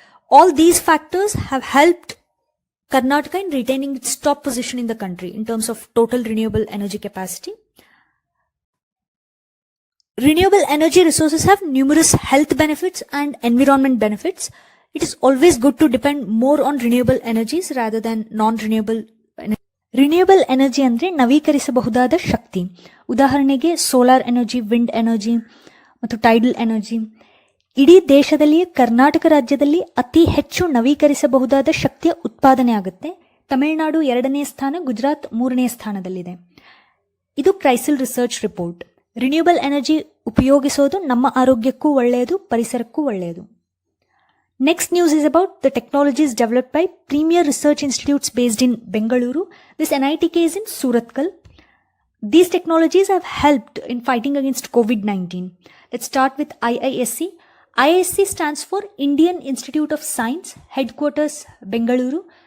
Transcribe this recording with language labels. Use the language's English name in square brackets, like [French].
[English] All these factors have helped Karnataka in retaining its top position in the country in terms of total renewable energy capacity. Renewable energy resources have numerous health benefits and environment benefits. It is always good to depend more on renewable energies rather than non-renewable energy. [Kannada] Renewable energy ಅಂದರೆ ನವೀಕರಿಸಬಹುದಾದ ಶಕ್ತಿ. ಉದಾಹರಣೆಗೆ solar energy, wind energy ಮತ್ತು tidal energy. ಇಡೀ ದೇಶದಲ್ಲಿಯೇ ಕರ್ನಾಟಕ ರಾಜ್ಯದಲ್ಲಿ ಅತಿ ಹೆಚ್ಚು ನವೀಕರಿಸಬಹುದಾದ ಶಕ್ತಿಯ ಉತ್ಪಾದನೆ ಆಗುತ್ತೆ. ತಮಿಳುನಾಡು 2ನೇ ಸ್ಥಾನ, ಗುಜರಾತ್ 3ನೇ ಸ್ಥಾನದಲ್ಲಿದೆ. ಇದು ಕ್ರೈಸಿಲ್ ರಿಸರ್ಚ್ ರಿಪೋರ್ಟ್. ರಿನ್ಯೂಯಬಲ್ ಎನರ್ಜಿ ಉಪಯೋಗಿಸೋದು ನಮ್ಮ ಆರೋಗ್ಯಕ್ಕೂ ಒಳ್ಳೆಯದು, ಪರಿಸರಕ್ಕೂ ಒಳ್ಳೆಯದು. [English] Next news is about the technologies developed by premier research institutes based in Bengaluru. This NITK is in Surathkal. These technologies have helped in fighting against COVID-19. Let's start with IISc. IISc stands for Indian Institute of Science, headquarters Bengaluru.